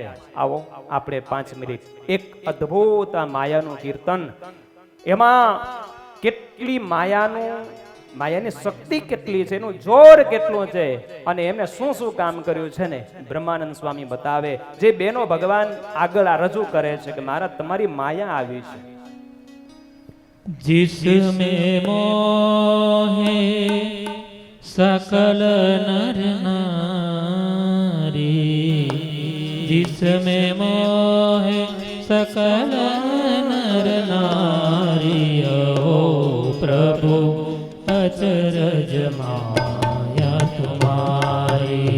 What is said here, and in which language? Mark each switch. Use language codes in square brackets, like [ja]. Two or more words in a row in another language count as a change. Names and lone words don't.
[gu] આવો આપણે 5 મિનિટ એક અદ્ભુત આ માયાનું કીર્તન. એમાં કેટલી માયાની શક્તિ કેટલી છે, એનું જોર કેટલું છે, અને એમને શું શું કામ કર્યું છે ને બ્રહ્માનંદ સ્વામી બતાવે. જે બેનો ભગવાન આગળ આ રજૂ કરે છે કે મારા તમારી માયા આવી છે. [hi] जिसमें मोहे सकल नर नारी, जिसमें मोहे सकल नर नारी, ओ प्रभु अचरज माया तुम्हारी,